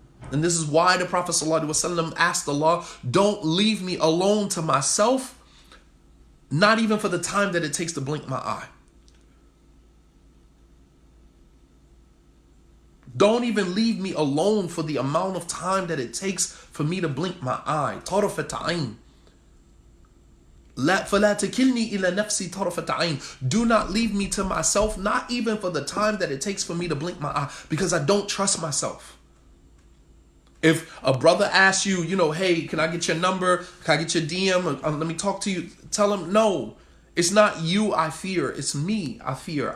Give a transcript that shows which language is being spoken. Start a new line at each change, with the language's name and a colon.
English: And this is why the Prophet ﷺ asked Allah, don't leave me alone to myself, not even for the time that it takes to blink my eye. Don't even leave me alone for the amount of time that it takes for me to blink my eye.
Arabic: طرفة عين. فلا تكلني إلى نفسي طرفة عين.
English: Do not leave me to myself, not even for the time that it takes for me to blink my eye, because I don't trust myself. If a brother asks you, hey, can I get your number? Can I get your DM? Let me talk to you. Tell him, no, it's not you I fear. It's me I fear.